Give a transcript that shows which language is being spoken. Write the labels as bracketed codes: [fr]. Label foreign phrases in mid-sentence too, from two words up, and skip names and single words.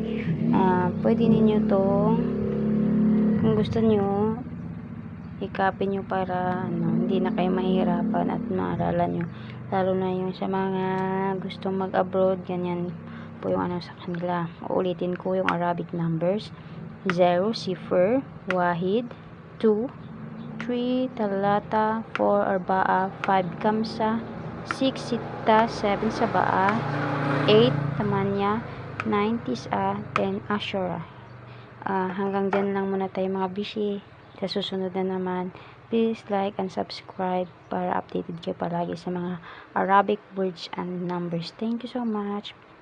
[tl] Pwede ninyo tong, kung gusto nyo, i-copy nyo para hindi na kayo mahirapan at maaralan nyo. Lalo na yung sa mga gustong mag-abroad, ganyan po yung sa kanila. Uulitin ko yung [en] Arabic numbers. [tl] 0, [ar] صفر، واحد، 2، 3، ثلاثة، 4، أربعة، 5، خمسة، 6، ستة، 7، سبعة، 8، ثمانية، 9، تسعة، 10، عشرة. [tl] Hanggang dyan lang muna tayo, mga bishi. Sa susunod na naman, [en] please like and subscribe [tl] para updated kayo palagi sa mga [en] Arabic words and numbers. Thank you so much.